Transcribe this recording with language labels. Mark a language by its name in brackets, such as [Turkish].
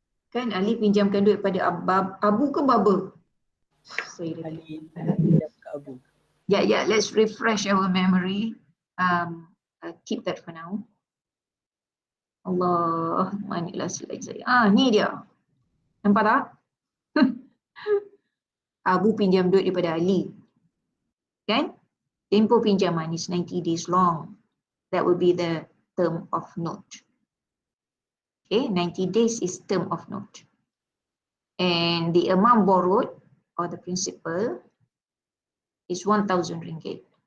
[Malay] Kan Ali pinjamkan duit pada Abu ke Baba? Ali pinjam ke Abu. [English] Yeah, let's refresh our memory. Keep that for now. [Malay] Allah, manalah slide saya. Ni dia. Nampak tak? Abu pinjam duit daripada Ali. Kan? Tempoh pinjaman [English] is 90 days long. That would be the term of note. Okay, 90 days is term of note. And the amount borrowed or the principal is 1,000 ringgit.